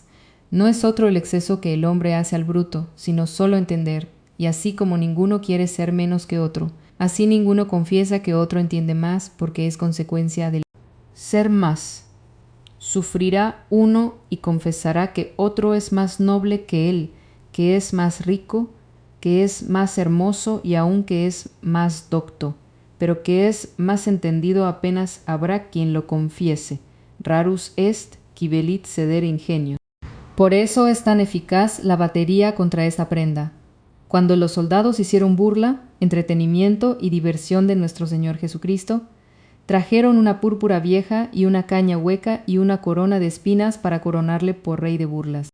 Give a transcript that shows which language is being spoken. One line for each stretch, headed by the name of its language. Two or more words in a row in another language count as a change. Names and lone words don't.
Spanish: No es otro el exceso que el hombre hace al bruto, sino solo entender, y así como ninguno quiere ser menos que otro, Así ninguno confiesa que otro entiende más, porque es consecuencia del ser más. Sufrirá uno y confesará que otro es más noble que él, que es más rico, que es más hermoso y aun que es más docto, pero que es más entendido apenas habrá quien lo confiese.
Latin: Rarus est qui velit ceder ingenio.
Spanish: Por eso es tan eficaz la batería contra esta prenda. Cuando los soldados hicieron burla, entretenimiento y diversión de nuestro Señor Jesucristo, trajeron una púrpura vieja y una caña hueca y una corona de espinas para coronarle por rey de burlas.